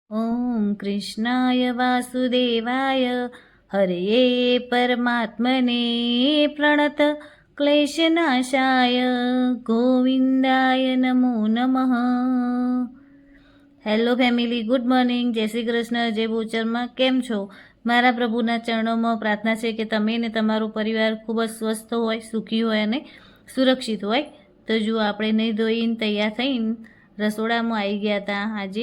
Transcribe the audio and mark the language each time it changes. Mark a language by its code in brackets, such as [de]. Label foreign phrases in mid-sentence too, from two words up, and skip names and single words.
[sa] ॐ कृष्णाय वासुदेवाय हरये परमात्मने प्रणत क्लेशनाशाय गोविंदाय नमो नमः। [en] Hello family, good morning, [gu] જય શ્રી કૃષ્ણ, જય બોચરમાં. કેમ છો? મારા પ્રભુના ચરણોમાં પ્રાર્થના છે કે તમે ને તમારો પરિવાર ખૂબ જ સ્વસ્થ હોય, સુખી હોય અને સુરક્ષિત હોય. તો જો આપણે નહીં ધોઈને તૈયાર થઈને રસોડામાં આવી ગયા હતા આજે.